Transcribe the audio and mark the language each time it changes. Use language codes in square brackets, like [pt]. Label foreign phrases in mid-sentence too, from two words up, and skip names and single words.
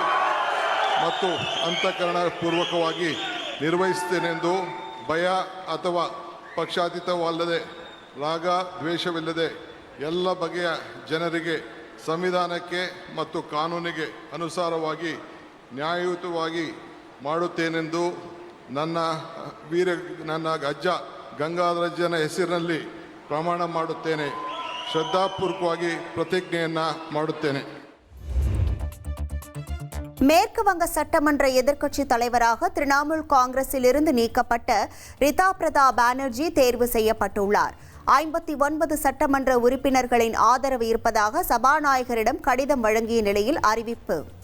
[kn] ಮತ್ತು ಅಂತಃಕರಣಪೂರ್ವಕವಾಗಿ ನಿರ್ವಹಿಸುತ್ತೇನೆಂದು ಭಯ ಅಥವಾ ಪಕ್ಷಾತೀತವಲ್ಲದೆ ರಾಗ ದ್ವೇಷವಿಲ್ಲದೆ ಎಲ್ಲ ಬಗೆಯ ಜನರಿಗೆ ಸಂವಿಧಾನಕ್ಕೆ ಮತ್ತು ಕಾನೂನಿಗೆ ಅನುಸಾರವಾಗಿ ನ್ಯಾಯಯುತವಾಗಿ ಮಾಡುತ್ತೇನೆಂದು ನನ್ನ ಅಜ್ಜ ಗಂಗಾಧರಜ್ಜನ ಹೆಸರಿನಲ್ಲಿ ಪ್ರಮಾಣ ಮಾಡುತ್ತೇನೆ. ಶ್ರದ್ಧಾಪೂರ್ವಕವಾಗಿ ಪ್ರತಿಜ್ಞೆಯನ್ನು ಮಾಡುತ್ತೇನೆ. [ta] மேற்கு வங்க சட்டமன்ற எதிர்க்கட்சி தலைவராக திரிணாமுல் காங்கிரஸில் இருந்து நீக்கப்பட்ட ரிதா பிரதாப் பானர்ஜி தேர்வு செய்யப்பட்டுள்ளார். 59 சட்டமன்ற உறுப்பினர்களின் ஆதரவு இருப்பதாக சபாநாயகரிடம் கடிதம் வழங்கிய நிலையில் அறிவிப்பு.